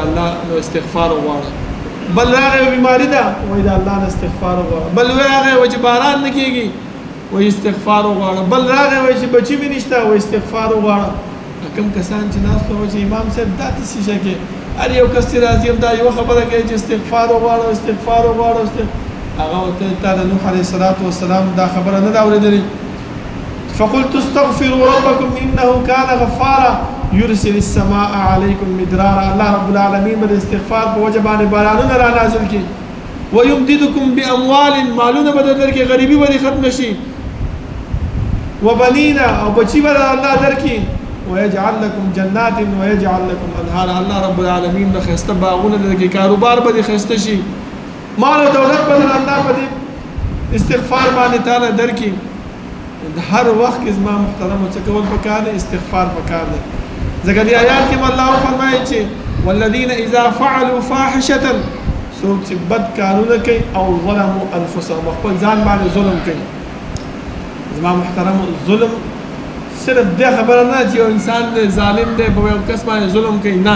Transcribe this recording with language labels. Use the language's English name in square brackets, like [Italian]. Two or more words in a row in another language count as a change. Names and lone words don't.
[Pashto] الله نو استغفار وغواړه بل راغی بیماری ده وای د الله نه استغفار وغواړه بل راغی و چې باران نه کیږي وای استغفار وغواړه بل راغی و چې بچی مې نشته وای استغفار وغواړه کوم کسان چې ناس ته و چې امام صاحب دا څه شي کې هر یو کس چې راځي دا یو خبره کوي چې استغفار وغواړه استغفار وغواړه هغه ته د نوح علیه السلام دا خبره نه دا اورېدلې [Arabic] فقلت استغفروا ربكم انه كان غفارا يرسل السماء عليكم مدرارا [Pashto] الله [Arabic] رب العالمین [Pashto] د استغفار په وجه باندې بارانونه را نازل کړي [Arabic] ويمددكم باموال [Pashto] مالونه به درکې غریبي به ختم شي وبنينا او بچي به الله درکې [Arabic] ويجعل لكم جنات ويجعل لكم انهار [Pashto] الله [Arabic] رب العالمین [Pashto] د خسته باغونه درکې کاروبار به خسته شي مال او دولت به الله په استغفار باندې تعالی درکې هر وخت کې زما محترم څه کول پکار دي استغفار پکار دي ځکه دی آیات کې الله فرمایي چې [Arabic] والذین اذا فعلوا فاحشه [Pashto] سوق چې بد کارونه کوي او [Arabic] ظلموا انفسهم [Pashto] خپل ځان باندې ظلم کوي زما محترم ظلم صرف دا خبره نه چې یو انسان دی ظالم دی په یو کس باندې ظلم کوي نه